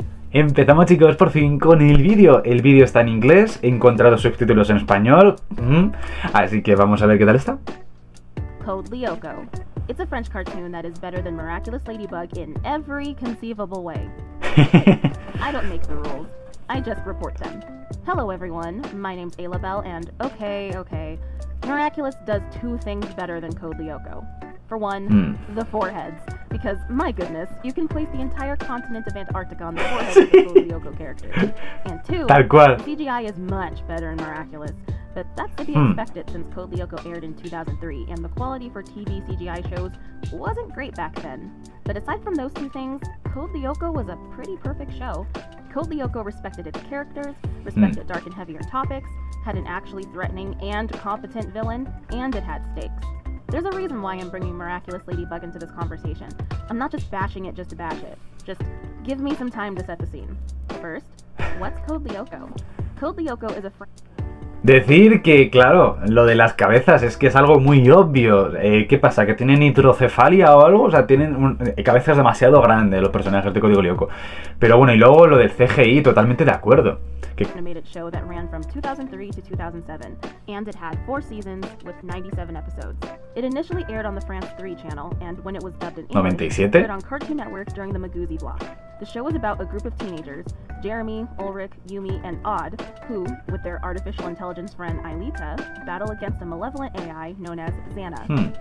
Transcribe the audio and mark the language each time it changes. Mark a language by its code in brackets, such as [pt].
[es] Empezamos chicos por fin con el vídeo. El vídeo está en inglés, he encontrado subtítulos en español, así que vamos a ver qué tal está. [en] Code Lyoko. It's a French cartoon that is better than Miraculous Ladybug in every conceivable way. I don't make the rules, I just report them. Hello everyone, my name's Ayla and okay, Miraculous does two things better than Code Lyoko. For one, the foreheads, because my goodness, you can place the entire continent of Antarctica on the foreheads of the Code Lyoko characters. And two, the CGI is much better in Miraculous, but that's to be expected since Code Lyoko aired in 2003, and the quality for TV CGI shows wasn't great back then. But aside from those two things, Code Lyoko was a pretty perfect show. Code Lyoko respected its characters, respected dark and heavier topics, had an actually threatening and competent villain, and it had stakes. There's a reason why I'm bringing Miraculous Ladybug into this conversation. I'm not just bashing it just to bash it. Just give me some time to set the scene. First, what's Code Lyoko? Code Lyoko is a [es] Decir que, claro, lo de las cabezas es que es algo muy obvio. ¿Qué pasa? ¿Que tienen hidrocefalia o algo? O sea, tienen cabezas demasiado grandes los personajes de Código Lyoko. Pero bueno, y luego lo del CGI, totalmente de acuerdo. [en] Animated show that ran from 2003 to 2007, and it had 4 seasons with 97 episodes. It initially aired on the France 3 channel, and when it was dubbed in English, it aired on Cartoon Network during the Magoozy block. The show was about a group of teenagers, Jeremy, Ulrich, Yumi, and Odd, who, with their artificial intelligence friend Aelita, battle against a malevolent AI known as Xana.